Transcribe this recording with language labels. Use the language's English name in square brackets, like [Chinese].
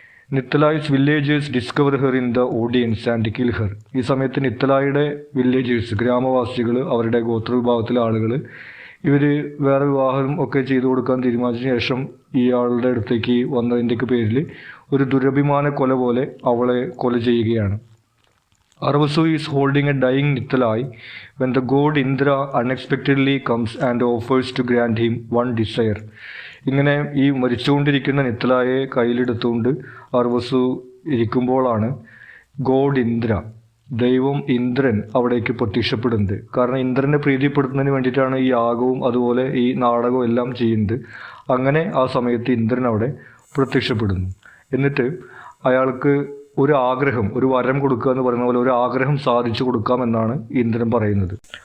[English] നിത്തലായ്സ് villagers discover her in the audience and kill her. [Malayalam] ഈ സമയത്ത് നിത്തലായുടെ villagers, ഗ്രാമവാസികൾ, അവരുടെ ഗോത്രവിഭാഗത്തിലെ ആളുകൾ ഇവർ വേറെ വിവാഹം ഒക്കെ ചെയ്തു കൊടുക്കാൻ തീരുമാനിച്ച ശേഷം ഇയാളുടെ അടുത്തേക്ക് വന്നതിൻ്റെയൊക്കെ പേരിൽ ഒരു ദുരഭിമാന കൊല പോലെ അവളെ കൊല ചെയ്യുകയാണ്. [English] Arvasu is holding a dying Nithalai when the god Indra unexpectedly comes and offers to grant him one desire. [Malayalam] ഇങ്ങനെ ഈ മരിച്ചുകൊണ്ടിരിക്കുന്ന നിത്തലായെ കയ്യിലെടുത്തുകൊണ്ട് അർവസു ഇരിക്കുമ്പോഴാണ് ഗോഡ് ഇന്ദ്ര, ദൈവം ഇന്ദ്രൻ അവിടേക്ക് പ്രത്യക്ഷപ്പെടുന്നത്. കാരണം ഇന്ദ്രനെ പ്രീതിപ്പെടുത്തുന്നതിന് വേണ്ടിയിട്ടാണ് ഈ യാഗവും അതുപോലെ ഈ നാടകവും എല്ലാം ചെയ്യുന്നത്. അങ്ങനെ ആ സമയത്ത് ഇന്ദ്രൻ അവിടെ പ്രത്യക്ഷപ്പെടുന്നു. എന്നിട്ട് അയാൾക്ക് ഒരു ആഗ്രഹം, ഒരു വരം കൊടുക്കുക എന്ന് പറയുന്ന പോലെ ഒരു ആഗ്രഹം സാധിച്ചു കൊടുക്കാമെന്നാണ് ഇന്ദ്രൻ പറയുന്നത്.